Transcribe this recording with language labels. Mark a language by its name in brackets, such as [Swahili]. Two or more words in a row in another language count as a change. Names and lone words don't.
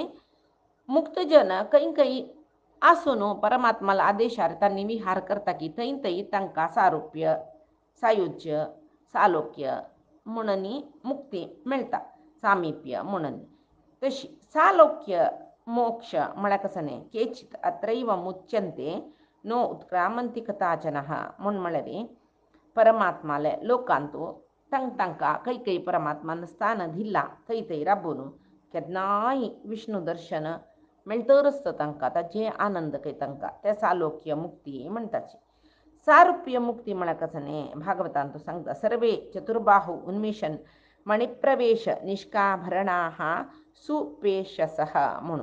[Konkani] मुक्तजन खंय आसून परमात्माला आदेशार तांणी विहार करता की थंय तांकां सारुप्य, सायुज्य, सालोक्य म्हणून मुक्ती मेळटा. सामिप्य म्हणून तशी सालोक्य मोक्ष म्हळ्यार कसं न्ही [Sanskrit] केचित अत्रैव मुच्यन्ते नो उत्क्रामन्ति कदाचनः [Konkani] म्हूण म्हळ्यार परमात्माले लोकांतू तांकां खंय परमात्मान स्थान दिला थंय राबून केन्नाय विष्णू दर्शन मेळटरच तांकां ताचे आनंद तांकां ते सालोक्य मुक्ती म्हणटाची. सारुप्य मुक्ती म्हळ्यार कसं न्ही भागवतांतू सांगता [Sanskrit] सर्वे चतुर्बाहु उन्मिशन मणिप्रवेश निष्काभरणाः सुपेशसः [Konkani] म्हणून.